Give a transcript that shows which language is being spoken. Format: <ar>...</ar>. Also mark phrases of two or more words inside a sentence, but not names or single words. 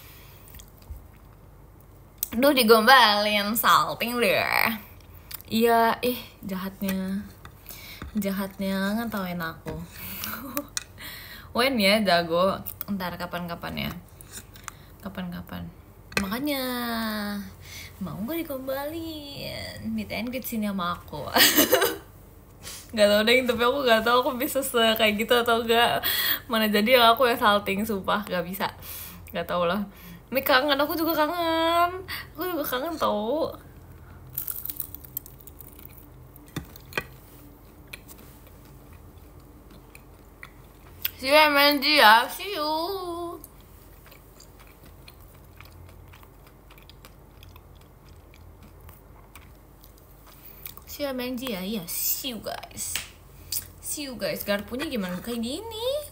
<id>Duh, digombalin, salting deh. Iya, jahatnya ngetawain aku. Wen ya, jago. Ntar kapan-kapan ya. Kapan-kapan. Makanya mau gak digombalin?</id> <en>Meet and greet</en> <id>sini sama aku. Gak tau deh, tapi aku gak tau aku bisa kayak gitu atau enggak. Mana jadi aku yang salting, sumpah gak bisa. Gak tau lah. Mik kangen, aku juga kangen tau.</id> <en>See you MNG ya, see you. See you MNG</en> <id>ya, iya</id> <en>see you guys.</en> <id>Garpunya gimana kayak gini?</id>